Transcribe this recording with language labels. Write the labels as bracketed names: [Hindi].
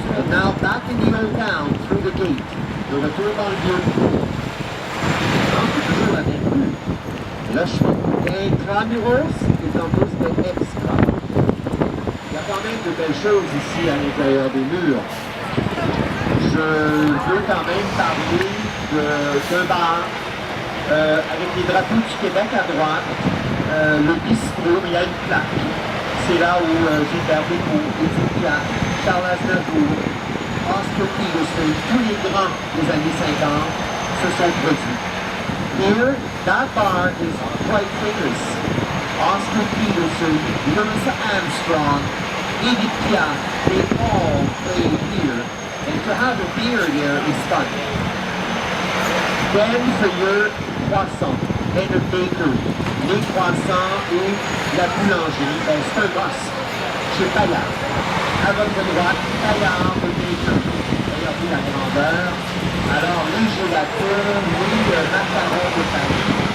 [English] Now back in the old town, through the gate. [French] De retour dans le vieux. C'est toujours la même rue. Là, je suis intramuros et tantôt c'était extra. Il y a quand même de belles choses ici à l'intérieur des murs. Je veux quand même parler d'un bar avec les drapeaux du Québec à droite, le bistrot, mais il y a une plaque. c'est là où Gilbert Bécaud, Édith Piaf, Charles Aznavour, Oscar Peterson, tous les grands des années 50 se sont produits. [English] Here, that bar is quite famous. Oscar Peterson, Louis Armstrong, Edith Piaf, they all played here. And to have a beer here is fun. Then for your croissant and a bakery, [French] les croissants et la boulangerie, ben c'est un must chez Paillard. À votre droite, Paillard de bakery. Regardez la grandeur. Alors, les gélatines, les macarons de Paris.